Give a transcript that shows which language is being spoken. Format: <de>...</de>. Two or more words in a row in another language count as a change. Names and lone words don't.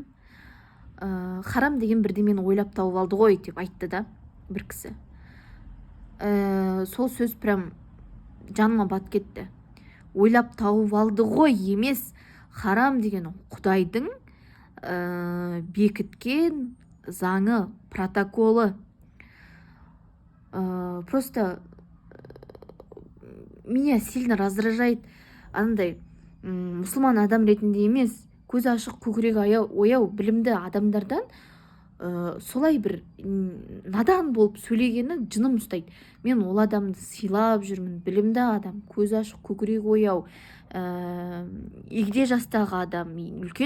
<kk>Харам деген бірдемені ойлап тауып алды ғой деп айтты да бір кісі. Сол сөз прям жаныма батып кетті. Ойлап тауып алды ғой емес, харам деген Құдайдың бекіткен заңы, протоколы.</kk> <ru>Просто меня сильно раздражает</ru> <kk>андай мұсылман адам ретінде емес, көзі ашық, көкірегі ояу, білімді адамдардан солай бір надан болып сөйлегені жыным ұстайды. Мен ол адамды сыйлап жүрмін, білімді адам, көзі ашық, көкірегі ояу, егде жастағы адам, үлкен</kk>